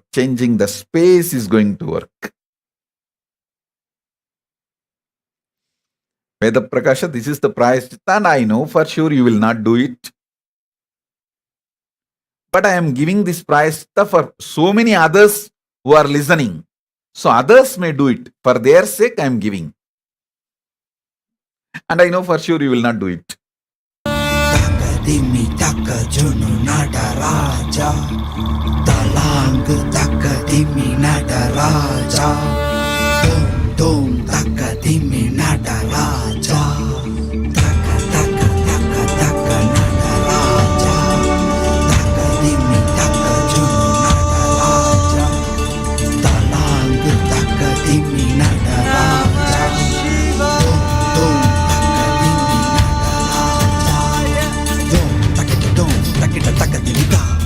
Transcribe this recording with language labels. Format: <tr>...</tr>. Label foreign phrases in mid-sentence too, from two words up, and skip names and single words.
<en>Changing the space is going to work. Veda Prakasha, this is the prayaschitta, and I know for sure you will not do it. But I am giving this prayaschitta for so many others who are listening. So others may do it. For their sake, I am giving. And I know for sure you will not do it. Takadimi takajunu nadaraja, talang takadimi nadaraja, dom dom takadimi nadaraja, taka taka taka taka nadaraja, takadimi takajunu nadaraja, talang takadimi nadaraja, dom dom takadimi nadaraja, dom takita dom takita takadimita,</en>